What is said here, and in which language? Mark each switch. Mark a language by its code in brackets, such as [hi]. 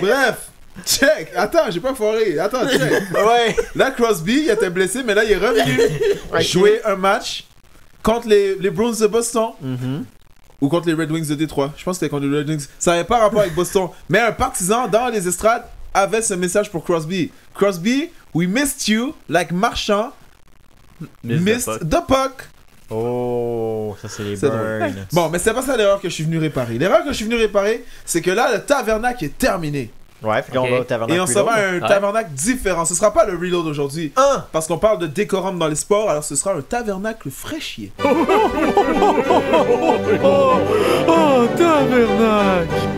[fr] Bref. Check. Attends, j'ai pas foiré. Attends, check. Ouais. Là, Crosby, il était blessé, mais là, il est revenu jouer un match contre les Bruins de Boston. Ou contre les Red Wings de Détroit. Je pense que c'était contre les Red Wings. Ça n'avait pas rapport avec Boston. Mais un partisan dans les estrades avait ce message pour Crosby. [en] Crosby, we missed you like Marchand missed the puck. [fr] Oh, ça c'est les C'est [en] burns. [fr] Bon, mais c'est pas ça l'erreur que je suis venu réparer. L'erreur que je suis venu réparer, c'est que là, le tabernacle est terminé. Ouais, puis qu'on Ok. va au tavernacle. Et on s'en va à un Ouais. tabernacle différent. Ce sera pas le reload aujourd'hui. Parce qu'on parle de décorum dans les sports, alors ce sera un tabernacle fraîchier. Oh, tabernacle!